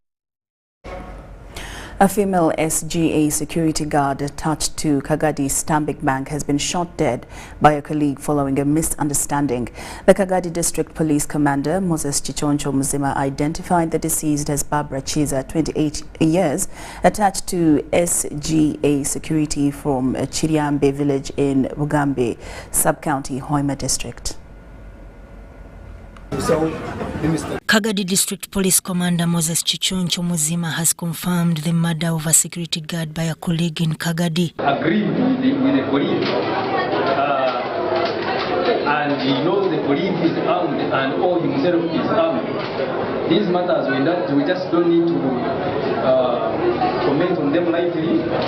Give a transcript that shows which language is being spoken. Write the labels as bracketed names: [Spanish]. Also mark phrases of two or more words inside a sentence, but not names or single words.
[English] A female SGA security guard attached to Kagadi Stanbic Bank has been shot dead by a colleague following a misunderstanding. The Kagadi District Police Commander, Moses Chichoncho Muzima, identified the deceased as Barbara Chiza, 28 years, attached to SGA security from Chiriambe village in Bugambe, Sub-County, Hoima District. Kagadi District Police Commander Moses Chichoncho Muzima has confirmed the murder of a security guard by a colleague in Kagadi. Agreed with the colleague, and he knows the colleague is armed and all himself is armed. These matters, we just don't need to comment on them lightly.